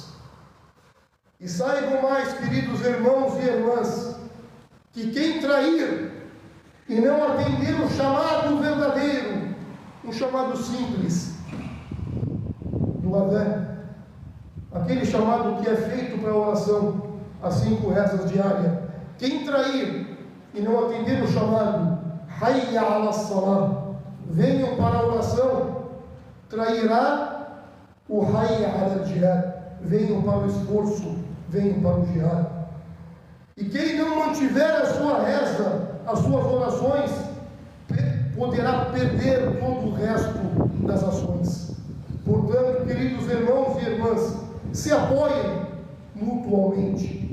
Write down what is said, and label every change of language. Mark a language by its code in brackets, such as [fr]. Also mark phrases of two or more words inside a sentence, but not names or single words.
[pt] E saibam mais, queridos irmãos e irmãs, que quem trair e não atender o chamado verdadeiro, um chamado simples do Adão, aquele chamado que é feito para a oração, as 5 rezas diárias, quem trair e não atender o chamado [ar] حي على الصلاة, [pt] venham para a oração, trairá o [ar] حي على الجهاد, [pt] venham para o esforço, venham para o jihad. E quem não mantiver a sua reza, as suas orações, poderá perder todo o resto das ações. Portanto, queridos irmãos e irmãs, se apoiem mutuamente.